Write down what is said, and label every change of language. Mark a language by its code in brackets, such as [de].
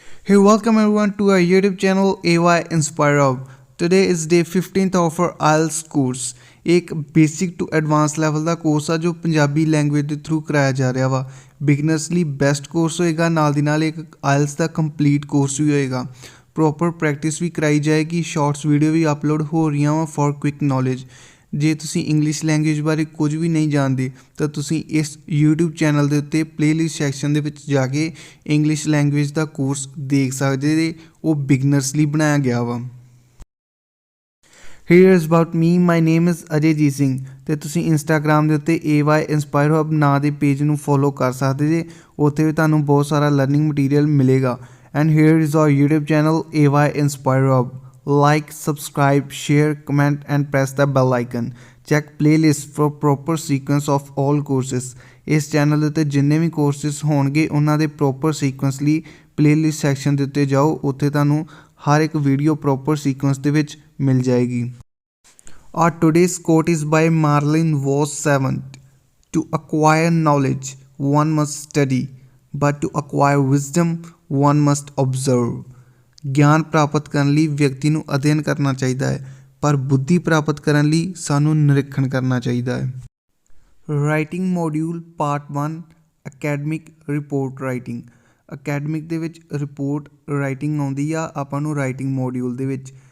[en] Hey, welcome everyone to our YouTube channel AY Inspire Hub. Today is day 15th of our IELTS course. [pa] एक basic to advance level ਦਾ course ਆ ਜੋ Punjabi language ਦੇ through ਕਰਾਇਆ ਜਾ ਰਿਹਾ ਵਾ। Beginners ਲਈ ਬੈਸਟ ਕੋਰਸ ਹੋਏਗਾ, ਨਾਲ ਦੀ ਨਾਲ ਇੱਕ IELTS ਦਾ ਕੰਪਲੀਟ ਕੋਰਸ ਵੀ ਹੋਏਗਾ। ਪ੍ਰੋਪਰ ਪ੍ਰੈਕਟਿਸ ਵੀ ਕਰਾਈ ਜਾਏਗੀ, ਸ਼ਾਰਟਸ ਵੀਡੀਓ ਵੀ ਅਪਲੋਡ ਹੋ ਰਹੀਆਂ ਵਾ [en] For quick knowledge. [pa] ਜੇ ਤੁਸੀਂ ਇੰਗਲਿਸ਼ ਲੈਂਗੁਏਜ ਬਾਰੇ ਕੁਝ ਵੀ ਨਹੀਂ ਜਾਣਦੇ ਤਾਂ ਤੁਸੀਂ ਇਸ YouTube ਚੈਨਲ ਦੇ ਉੱਤੇ ਪਲੇਲਿਸਟ ਸੈਕਸ਼ਨ ਦੇ ਵਿੱਚ ਜਾ ਕੇ ਇੰਗਲਿਸ਼ ਲੈਂਗੁਏਜ ਦਾ ਕੋਰਸ ਦੇਖ ਸਕਦੇ ਜੇ। ਉਹ ਬਿਗਨਰਸ ਲਈ ਬਣਾਇਆ ਗਿਆ ਵਾ। [en] Here's about me, my name is [pa] ਅਜੇਜੀਤ Singh ਤੇ ਤੁਸੀਂ ਇੰਸਟਾਗ੍ਰਾਮ ਦੇ ਉੱਤੇ AY Inspire Hub ਨਾਂ ਦੇ ਪੇਜ ਨੂੰ ਫੋਲੋ ਕਰ ਸਕਦੇ ਜੇ। ਉੱਥੇ ਵੀ ਤੁਹਾਨੂੰ ਬਹੁਤ ਸਾਰਾ ਲਰਨਿੰਗ ਮਟੀਰੀਅਲ ਮਿਲੇਗਾ। [en] and here is our [pa] YouTube channel AY Inspire Hub. [en] Like, subscribe, share, comment and press the bell icon. Check playlist for proper sequence of all courses. [pa] ਇਸ ਚੈਨਲ ਦੇ ਉੱਤੇ ਜਿੰਨੇ ਵੀ ਕੋਰਸਿਸ ਹੋਣਗੇ ਉਹਨਾਂ ਦੇ ਪ੍ਰੋਪਰ ਸੀਕੁਐਂਸ ਲਈ playlist section ਦੇ ਉੱਤੇ ਜਾਓ। ਉੱਥੇ ਤੁਹਾਨੂੰ ਹਰ ਇੱਕ ਵੀਡੀਓ ਪ੍ਰੋਪਰ ਸੀਕੁਐਂਸ ਦੇ ਵਿੱਚ ਮਿਲ ਜਾਏਗੀ। [en] Our today's quote is by Marlin Vos 7. To acquire knowledge, one must study, but to acquire wisdom, one must observe. [pa] ਗਿਆਨ ਪ੍ਰਾਪਤ ਕਰਨ ਲਈ ਵਿਅਕਤੀ ਨੂੰ ਅਧਿਐਨ ਕਰਨਾ ਚਾਹੀਦਾ ਹੈ, ਪਰ ਬੁੱਧੀ ਪ੍ਰਾਪਤ ਕਰਨ ਲਈ ਸਾਨੂੰ ਨਿਰੀਖਣ ਕਰਨਾ ਚਾਹੀਦਾ ਹੈ। Writing module part 1 academic report writing. Academic ਦੇ ਵਿੱਚ ਰਿਪੋਰਟ ਰਾਈਟਿੰਗ ਆਉਂਦੀ ਆ ਆਪਾਂ ਨੂੰ ਰਾਈਟਿੰਗ ਮੋਡਿਊਲ ਦੇ ਵਿੱਚ।